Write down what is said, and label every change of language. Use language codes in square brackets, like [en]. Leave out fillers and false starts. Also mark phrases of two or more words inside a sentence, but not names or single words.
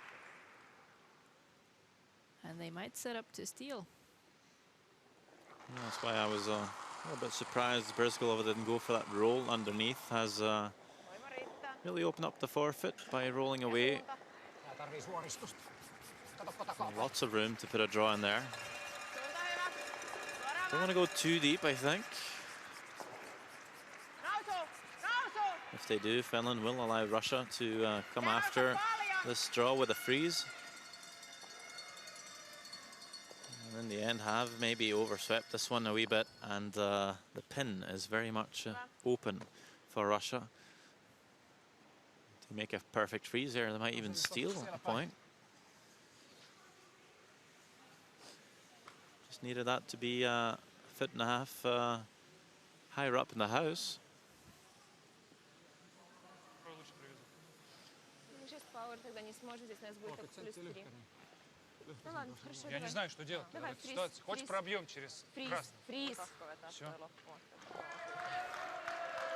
[en] And they might set up to steal. Yeah, that's why I was a little bit surprised Brizgalova didn't go for that roll underneath. Has [fi] Voima riittää. [en] really opened up the forfeit by rolling away. [fi] Tää tarvii suoristusta. Kato takaa. [en] Lots of room to put a draw in there. [fi] Suunta hyvä. Suoraan [en] Don't want to go too deep, I think. [fi] Nousu! Nousu! [en] If they do, Finland will allow Russia to come after this draw with a freeze. And in the end have maybe overswept this one a wee bit, and the pin is very much open for Russia. To make a perfect freeze here, they might even steal a point. Just needed that to be a foot and a half higher up in the house. [ru] Какой лучше привезут? Ну, сейчас Пауэр тогда не сможет, здесь у нас будет как Центр +3. [fi] lyhkäinen. [ru] Ну ладно, хорошо, Я не давай. знаю, что делать в Давай, этой фриз, ситуации. Хочешь, фриз. пробьем через Фриз, красный? фриз. Все.